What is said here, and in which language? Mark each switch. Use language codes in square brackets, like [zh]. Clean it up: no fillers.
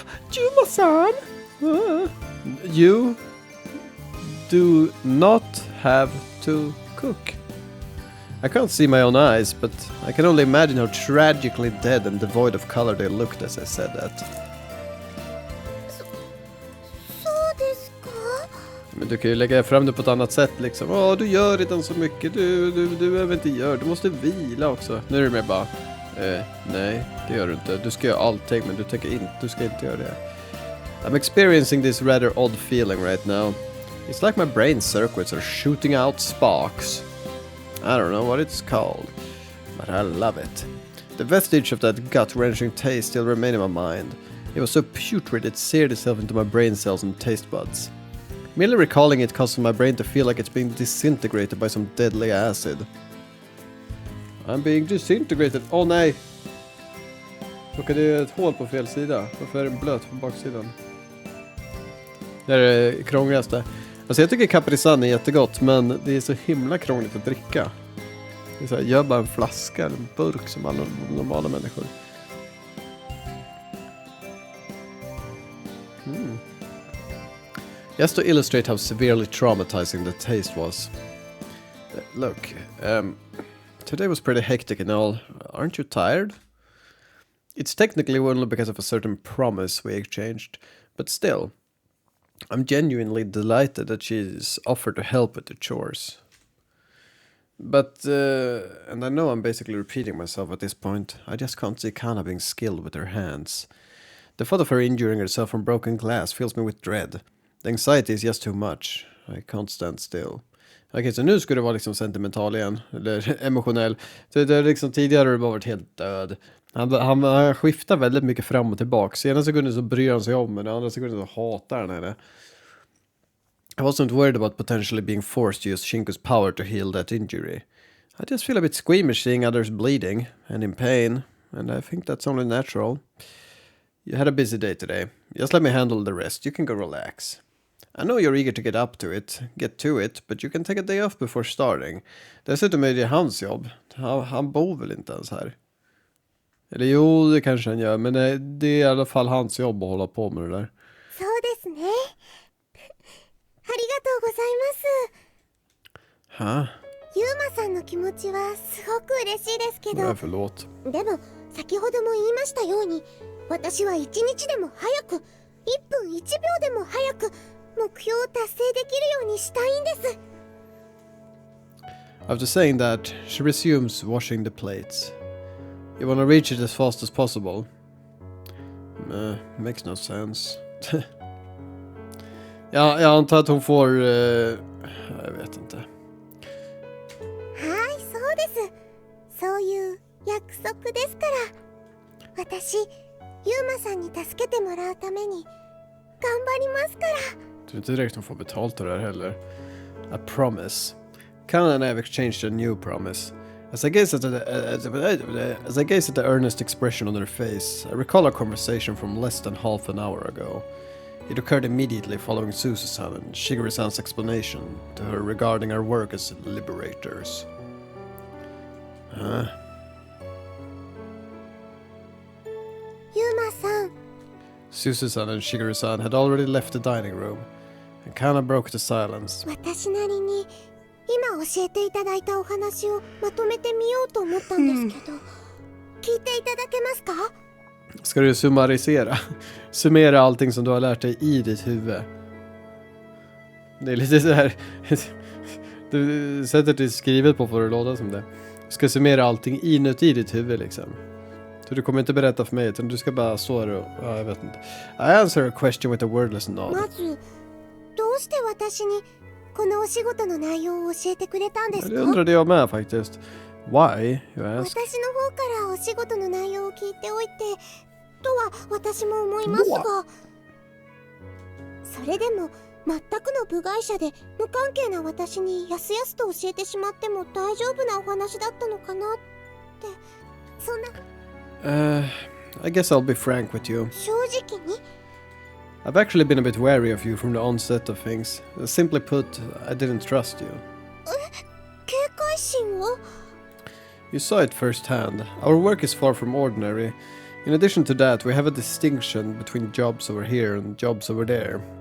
[en] Juma-san! You do not have to cook. I can't see my own eyes, but I can only imagine how tragically dead and devoid of color they looked as I said that. [ja] そうですか? [sv] Men du kan ju lägga fram det på ett annat sätt liksom. Du gör redan så mycket. Du behöver inte göra. Du måste vila också. Nu är det mer bara... nej, det gör du inte. Du ska göra allting, men du ska inte göra det. [en] I'm experiencing this rather odd feeling right now. It's like my brain circuits are shooting out sparks. I don't know what it's called, but I love it. The vestige of that gut-wrenching taste still remain in my mind. It was so putrid it seared itself into my brain cells and taste buds. Merely recalling it causes my brain to feel like it's being disintegrated by some deadly acid. I'm being disintegrated. [sv] Åh nej! Råkade det ett hål på fel sida? Varför är den blöt på baksidan? Det är det krångligaste. Alltså jag tycker Capri-Sun är jättegott, men det är så himla krångligt att dricka. Det är så här, gör bara en flaska eller en burk som alla normala människor. [en] Just to illustrate how severely traumatizing the taste was. Look, today was pretty hectic and all. Aren't you tired? It's technically only because of a certain promise we exchanged, but still, I'm genuinely delighted that she's offered to help with the chores. But, and I know I'm basically repeating myself at this point, I just can't see Kana being skilled with her hands. The thought of her injuring herself from broken glass fills me with dread. The anxiety is just too much. I can't stand still. [sv] Okej, så nu ska det vara liksom sentimental igen. Eller emotionell. Det liksom tidigare har det bara varit helt död. Han skiftar väldigt mycket fram och tillbaka. Ena sekunden så bryr han sig om, men den andra sekunden så hatar han henne. [en] I wasn't worried about potentially being forced to use Shinko's power to heal that injury. I just feel a bit squeamish seeing others bleeding and in pain, and I think that's only natural. You had a busy day today. Just let me handle the rest. You can go relax. I know you're eager to get to it, but you can take a day off before starting. [sv] Dessutom är det hans jobb. Han bor väl inte ens här. Eller jo, det kanske han gör, men det är i alla fall hans jobb att hålla på med det där. [ja] そうですね。ありがとうございます。は？ユーマさんの気持ちはすごく嬉しいですけど、 [sv] förlåt. [ja] でも先ほども言いましたように、私は1日でも早く、1分1秒でも早く目標を達成できるようにしたいんです。 [en] After saying that, she resumes washing the plates. You want to reach it as fast as possible? Makes no sense. [sv] Ja, jag antar att hon får... jag vet inte. [ja] はい、そうです。そういう約束ですから。私、ユーマさんに助けてもらうために頑張りますから。 [sv] Jag tror inte direkt hon får betalt det där heller. [en] A promise. Kana and I have exchanged a new promise. As I gaze at the earnest expression on her face, I recall our conversation from less than half an hour ago. It occurred immediately following Suzusan and Shigeru-san's explanation to her regarding our work as liberators. Huh? [ja] ユーマさん。 [en] Suzusan and Shigeru-san had already left the dining room, and Kana broke the silence. [ja] 私なりに今教えていただいたお話をまとめてみようと思ったんですけど、聞いていただけますか? [sv] Ska du summarisera? Summera allting som du har lärt dig i ditt huvud. Det är lite så här. Du sätter det skrivet på för att låta som det. Du ska summera allting inuti ditt huvud liksom. Så du kommer inte berätta för mig, utan du ska bara stå där och... Ja, jag vet inte. [en] I answer a question with a wordless nod. [ja] まず、どうして私にこのお仕事の内容を教えてくれたんですか? [sv] Det undrade jag med faktiskt. [en] Why, you ask? [ja] 私の方からお仕事の内容を聞いておいてとは私も思いますが、それでも全くの部外者で無関係な私にやすやすと教えてしまっても大丈夫なお話だったのかなって、そんな。 [en] I guess I'll be frank with you. [ja] 正直に [en] I've actually been a bit wary of you from the onset of things. Simply put, I didn't trust you. [ja] 警戒心を [en] You saw it firsthand. Our work is far from ordinary. In addition to that, we have a distinction between jobs over here and jobs over there.